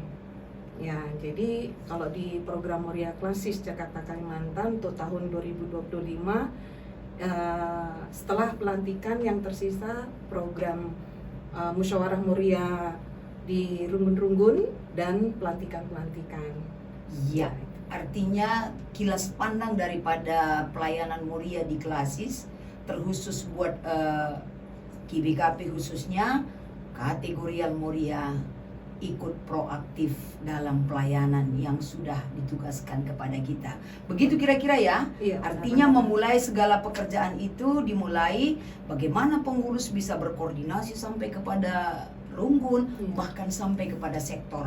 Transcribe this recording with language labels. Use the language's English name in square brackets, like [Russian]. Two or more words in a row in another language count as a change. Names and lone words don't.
[Indonesian] Ya, jadi kalau di program Moria Klasis Jakarta Kalimantan untuk tahun 2025, setelah pelantikan yang tersisa program musyawarah Moria di Runggun-Runggun dan pelantikan-pelantikan. Iya, artinya kilas pandang daripada pelayanan Moria di Klasis, terkhusus buat KBKP khususnya, kategorial Moria ikut proaktif dalam pelayanan yang sudah ditugaskan kepada kita. Begitu kira-kira ya? Iya, artinya memulai segala pekerjaan itu dimulai bagaimana pengurus bisa berkoordinasi sampai kepada Runggun, bahkan sampai kepada sektor.